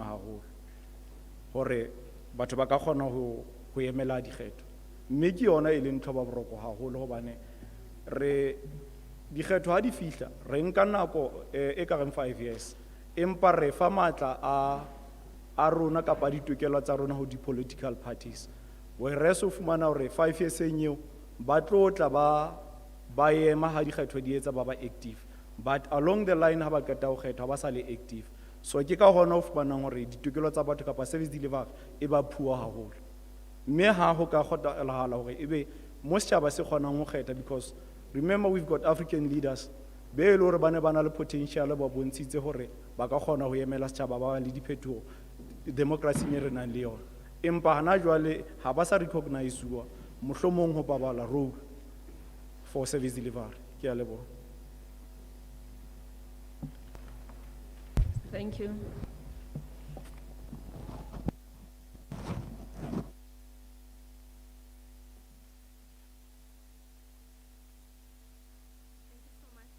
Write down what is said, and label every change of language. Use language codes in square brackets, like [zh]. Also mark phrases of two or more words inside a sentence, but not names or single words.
[st] haholo hore batho ba ka kgona ho emela dikgetho, mme ke yona e leng ntho ba boroko haholo hobane dikgetho ha di fihla re nka nako e ka reng 5 years, empa re fa matla a rona kapa ditokelo tsa rona ho di [en] political parties, [st] whereas o fumana hore 5 years eo ba tlotla ba ema ha dikgetho di etsa ba [en] active, but along the line [st] ha ba qeta ho kgetha ba sa le active. So ke ka hona ho fumanang hore ditokelo tsa batho kapa [en] service delivery [st] e ba phua haholo, mme ha ho ka kgotalahala hore ebe mo setjhaba se kgonang ho kgetha, [en] because remember we've got African leaders [st] be e le hore ba ne ba na le potential ba bontshitse hore ba ka kgona ho emela setjhaba ba le diphetoho democracy e re nang le yona, empa hana jwale ha ba sa recognize-wa mohlomong ho babala role. [en] for service delivery. [st] Ke a leboha. [en] Thank you. Thank you so much.